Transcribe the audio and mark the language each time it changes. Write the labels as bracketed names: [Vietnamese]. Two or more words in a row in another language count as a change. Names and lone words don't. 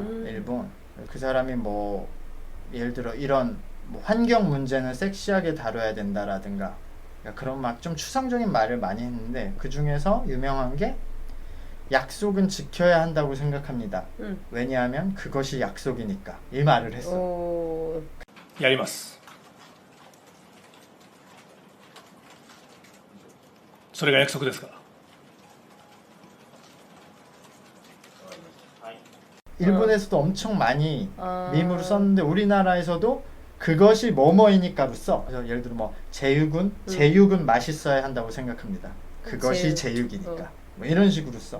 [Korean] 일본 그 사람이 뭐 예를 들어 이런 뭐 환경 문제는 섹시하게 다뤄야 된다라든가 그러니까 그런 막 좀 추상적인 말을 많이 했는데 그 중에서 유명한 게 약속은 지켜야 한다고 생각합니다. 왜냐하면 그것이 약속이니까 이 말을 했어. [Japanese] やります。それが約束ですか。 [Korean] 일본에서도 엄청 많이 밈으로 썼는데 우리나라에서도 그것이 뭐뭐이니까로 써. 그래서 예를 들어 뭐 제육은 맛있어야 한다고 생각합니다. 그것이 제육이니까. 뭐 이런 식으로 써.